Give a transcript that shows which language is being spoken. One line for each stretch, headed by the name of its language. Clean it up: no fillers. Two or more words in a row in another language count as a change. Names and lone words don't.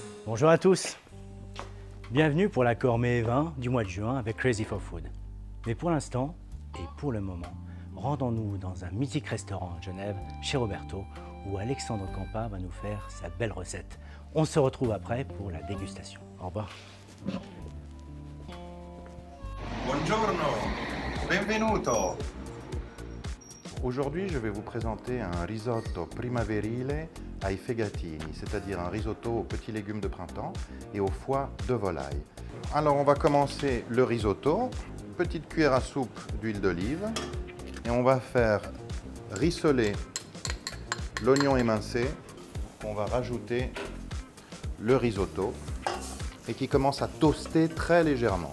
French: Bonjour à tous, bienvenue pour la Cormée 20 du mois de juin avec Crazy for Food. Mais pour l'instant, et pour le moment, rendons-nous dans un mythique restaurant à Genève, chez Roberto, où Alexandre Campa va nous faire sa belle recette. On se retrouve après pour la dégustation. Au revoir.
Italian: Buongiorno, benvenuto.
French: Aujourd'hui, je vais vous présenter un
Italian: risotto primaverile ai fegatini,
French: c'est-à-dire un risotto aux petits légumes de printemps et au foie de volaille. Alors, on va commencer le risotto. Petite cuillère à soupe d'huile d'olive et on va faire rissoler l'oignon émincé qu'on va rajouter le risotto et qui commence à toaster très légèrement.